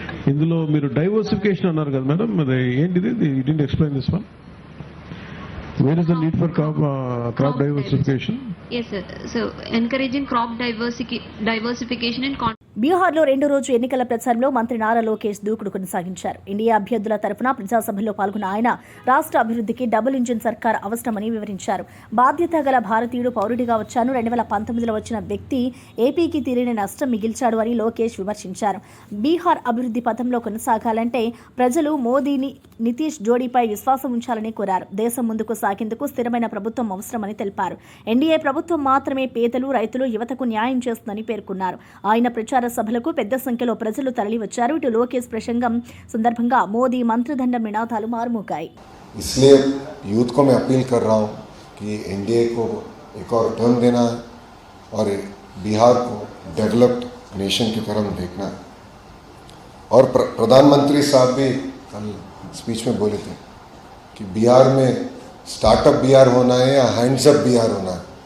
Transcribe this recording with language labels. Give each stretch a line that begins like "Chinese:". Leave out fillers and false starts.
Telugu: ఇందులో మీరు డైవర్సిఫికేషన్ అన్నారు కదా మేడం, మరి ఏంటిది?
English: You didn't explain this one. Where is the need for crop diversification? Yes sir. So encouraging crop diversification in
Telugu: బీహార్లో రెండో రోజు ఎన్నికల ప్రచారంలో మంత్రి నారా లోకేష్ దూకుడు కొనసాగించారు. ఎన్డీఏ అభ్యర్థుల తరఫున ప్రజాసభలో పాల్గొన్న ఆయన రాష్ట్ర అభివృద్ధికి డబుల్ ఇంజిన్ సర్కార్ అవసరమని వివరించారు. బాధ్యత గల భారతీయుడు పౌరుడిగా వచ్చాను, 2019లో వచ్చిన వ్యక్తి ఏపీకి తీరని నష్టం మిగిల్చాడు అని లోకేష్ విమర్శించారు. బీహార్ అభివృద్ధి పథంలో కొనసాగాలంటే ప్రజలు మోదీని, నితీష్ జోడీపై విశ్వాసం ఉంచాలని కోరారు. దేశం ముందుకు సాగేందుకు స్థిరమైన ప్రభుత్వం అవసరమని తెలిపారు. ఎన్డీఏ ప్రభుత్వం మాత్రమే పేదలు, రైతులు, యువతకు న్యాయం చేస్తుందని పేర్కొన్నారు. ఆయన ప్రచార సభలకు పెద్ద సంఖ్యలో ప్రజలు తరలివచ్చారు. ఇటు లోకేష్ ప్రసంగం సందర్భంగా మోదీ మంత్రదండం నినాదాలు మారుమోగాయి.
Hindi: इसलिए यूथ को मैं अपील कर रहा हूँ कि एनडीए को एक और टर्म देना है और बिहार को डेवलप्ड नेशन की तरफ देखना है. और प्रधानमंत्री साहब भी कल स्पीच में बोले थे कि बिहार में स्टार्टअप बिहार होना है या हैंड्स अप बिहार होना है.